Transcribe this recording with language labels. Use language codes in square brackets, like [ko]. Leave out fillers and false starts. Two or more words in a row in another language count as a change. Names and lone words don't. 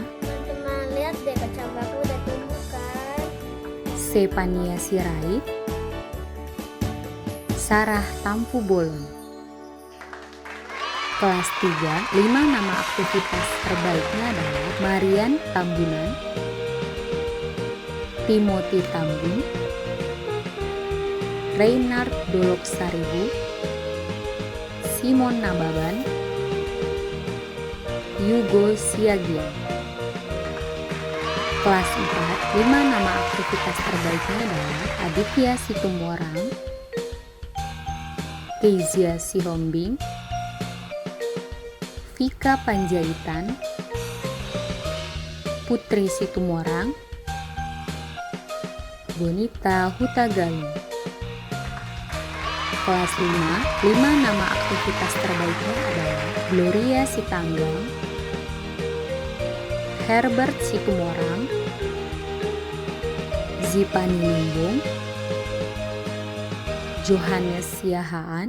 [id] Teman-teman lihat deh kecambahku udah tumbuh kan. Sepania Sirait, Sarah Tampu Bolon. Kelas 3, 5 nama aktivitas terbaiknya adalah Marian Tambunan, Timothy Tambun, Reynard Dolok Saribu, Simon Nababan, Yugo Siagian. Kelas 4, 5 nama aktivitas terbaiknya adalah Aditya Situmorang, Kezia Sihombing, Vika Panjaitan, Putri Situmorang, Bonita Hutagalung. Kelas 5 nama aktivitas terbaiknya adalah Gloria Sitanggang, Herbert Situmorang, Zipani Limbung, Johannes Siahaan,